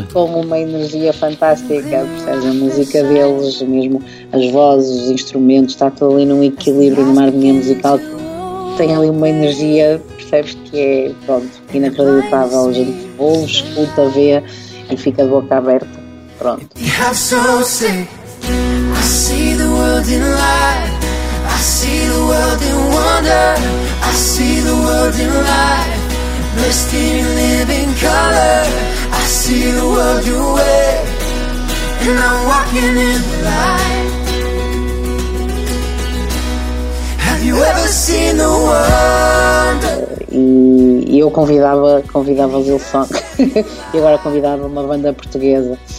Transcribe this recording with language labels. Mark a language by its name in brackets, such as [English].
[Portuguese] E com uma energia fantástica, a música deles, mesmo as vozes, os instrumentos, está tudo ali num equilíbrio, numa harmonia musical. Tem ali uma energia, percebes, que é, pronto, inacreditável. A gente ouve, escuta, vê e fica de boca aberta. Pronto. [English] I see the world in light, I see the world in wonder, I see the world in life, blessed in living color, I see the world your way, and I'm walking in the light. Have you ever seen the world? [Portuguese] E eu convidava Zil Song e agora convidava uma banda portuguesa.